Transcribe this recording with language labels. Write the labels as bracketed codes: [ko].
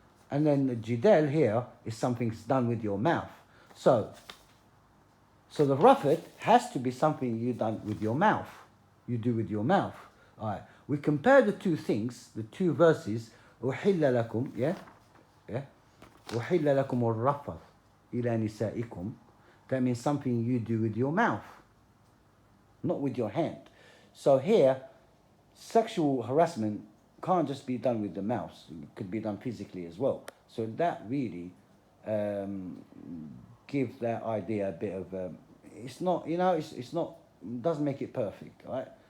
[en] And then the jidal here is something done with your mouth. So the rafath has to be something you done with your mouth. You do with your mouth. All right. we compare the two things, the two verses. [ar] أحل لكم, [en] yeah, yeah. [ar] أحل لكم الرفث إلى نسائكم. [en] That means something you do with your mouth, not with your hand. So here, sexual harassment can't just be done with the mouth. It could be done physically as well. So that really gives that idea a bit of it's not, you know, it's not, doesn't make it perfect, right?